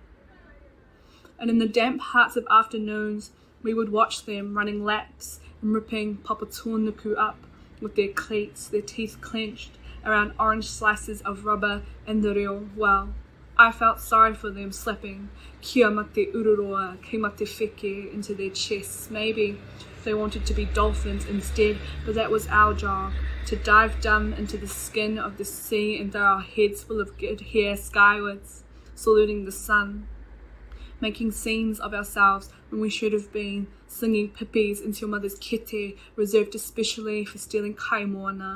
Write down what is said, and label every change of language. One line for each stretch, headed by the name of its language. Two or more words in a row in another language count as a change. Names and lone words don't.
English: And in the damp hearts of afternoons, we would watch them running laps and ripping Papatūānuku up with their cleats, their teeth clenched around orange slices of rubber in the reo. Well, I felt sorry for them slapping
Māori: kia mate ururoa, ki mate wheke
English: into their chests. Maybe they wanted to be dolphins instead, but that was our job, to dive dumb into the skin of the sea and throw our heads full of good hair skywards, saluting the sun, making scenes of ourselves when we should have been slinging pippies into your mother's kete, reserved especially for stealing kaimoana.